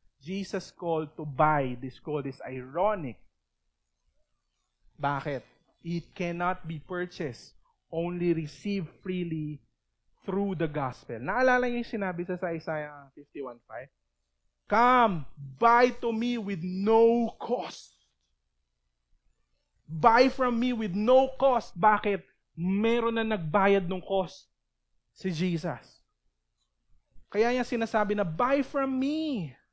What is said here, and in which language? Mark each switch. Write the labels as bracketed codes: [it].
[en] Jesus called to buy this gold is ironic. [tl] Bakit? [en] It cannot be purchased, only received freely through the gospel. [tl] Naalala niyo yung sinabi sa [en] Isaiah 51:5? Come, buy to me with no cost. Buy from me with no cost. [tl] Bakit? Meron na nagbayad ng cost. Si Jesus. Kaya niya sinasabi na, [en] buy from me.